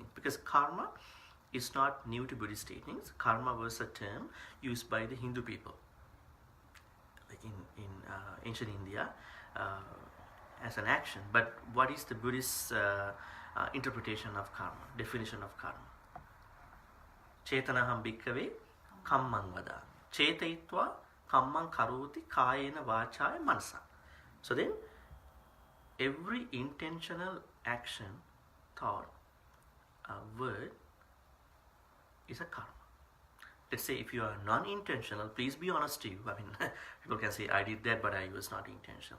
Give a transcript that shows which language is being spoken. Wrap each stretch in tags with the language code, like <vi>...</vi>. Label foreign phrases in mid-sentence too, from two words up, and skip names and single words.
<en>Because karma is not new to Buddhist teachings. Karma was a term used by the Hindu people, like in ancient India, as an action. But what is the Buddhist interpretation of karma, definition of karma?</en> <pi>Chetanaham bhikkhave kammang vada. Chetayitva kammang karoti kayena vachaya manasa.</pi> <en>So then, every intentional action, thought, word is a karma. Let's say if you are non-intentional, please be honest to you. I mean, people can say, I did that, but I was not intentional.</en>